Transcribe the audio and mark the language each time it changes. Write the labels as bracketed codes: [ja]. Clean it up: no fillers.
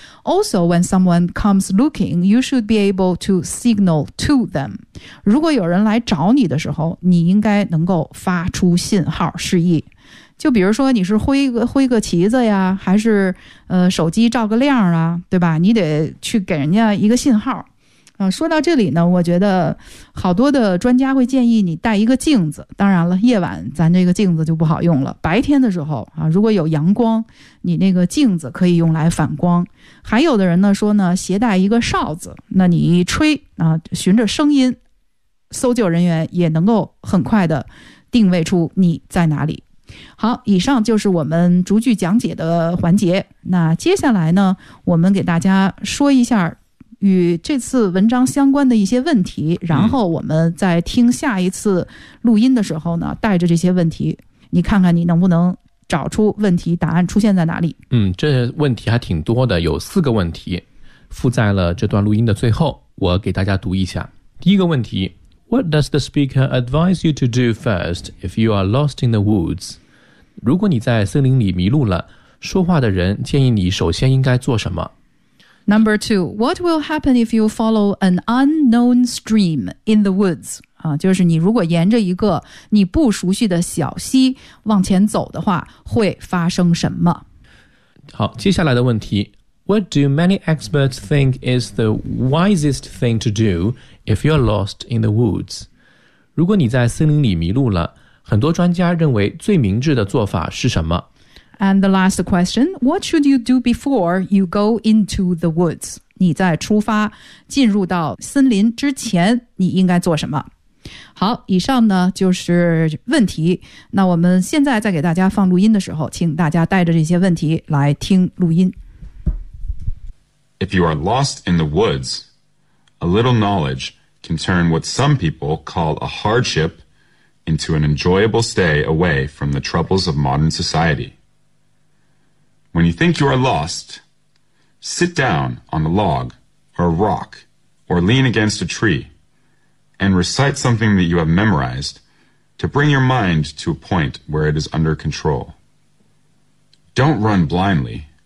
[en] Also, when someone comes looking, you should be able to signal to them. [zh] 如果有人来找你的时候，你应该能够发出信号示意。就比如说你是挥个旗子呀，还是手机照个亮啊，对吧？你得去给人家一个信号。说到这里呢，我觉得好多的专家会建议你带一个镜子。当然了，夜晚咱这个镜子就不好用了。白天的时候啊，如果有阳光，你那个镜子可以用来反光。还有的人呢说呢，携带一个哨子，那你一吹啊，循着声音，搜救人员也能够很快的定位出你在哪里。好，以上就是我们逐句讲解的环节。那接下来呢，我们给大家说一下与这次文章相关的一些问题，然后我们在听下一次录音的时候呢，带着这些问题，你看看你能不能找出问题答案出现在哪里。嗯，这问题还挺多的，有四个问题附在了这段录音的最后，我给大家读一下。第一个问题， [en] What does the speaker advise you to do first if you are lost in the woods? [zh] 如果你在森林里迷路了，说话的人建议你首先应该做什么？ [en] Number two, what will happen if you follow an unknown stream in the woods? [zh] 就是你如果沿着一个你不熟悉的小溪往前走的话，会发生什么？好，接下来的问题， [en] What do many experts think is the wisest thing to do if you're lost in the woods? [zh] 如果你在森林里迷路了，很多专家认为最明智的做法是什么？ [en] And the last question, what should you do before you go into the woods? [zh] 你在出发进入到森林之前你应该做什么？好，以上呢就是问题。那我们现在在给大家放录音的时候，请大家带着这些问题来听录音。 [en] If you are lost in the woods, a little knowledge can turn what some people call a hardship into an enjoyable stay away from the troubles of modern society. When you think you are lost, sit down on a log or a rock or lean against a tree and recite something that you have memorized to bring your mind to a point where it is under control. Don't run blindly.